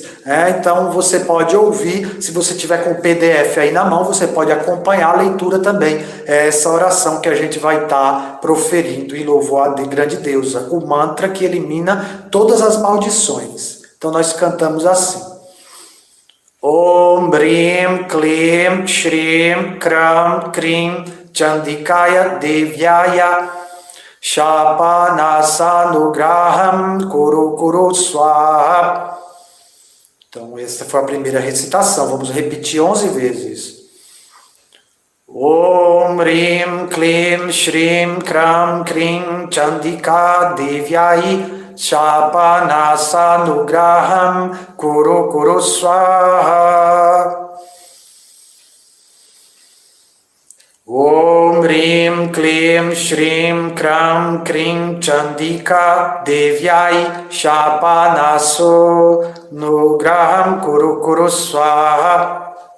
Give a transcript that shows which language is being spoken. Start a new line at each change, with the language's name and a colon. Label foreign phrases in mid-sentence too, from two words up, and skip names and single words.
Portuguese: Então você pode ouvir, se você tiver com o PDF aí na mão, você pode acompanhar a leitura também. É essa oração que a gente vai estar proferindo em louvor à grande deusa. O mantra que elimina todas as maldições. Então nós cantamos assim:
Sanskrit: Om Brim Klim Shrim Kram Krim Chandikaya Devyaya Shapanasanugraham Kuru Kuru Swaha.
Portuguese: Então essa foi a primeira recitação. Vamos repetir 11 vezes.
Sanskrit: Om Rim Klim Shrim Kram Krim Chandika Devyaya Shapanasanugraham Kuru Kuru Swaha. Om Rim Klim Shrim Kram Krim Chandika Devyai Shapanasanugraham Kuru Kuru Swaha.